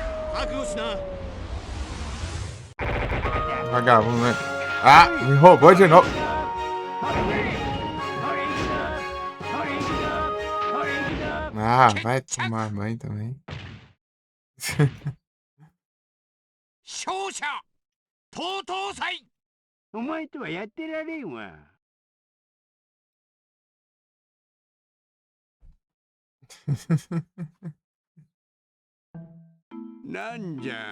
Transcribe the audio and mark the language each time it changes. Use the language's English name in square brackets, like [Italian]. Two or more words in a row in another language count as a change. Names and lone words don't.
[Portuguese] Vagabundo, né? Ah, me roubou de novo. Ah, vai tomar banho também. [Japanese] 勝者東東祭。お前とはやってられんわ。なんじゃ。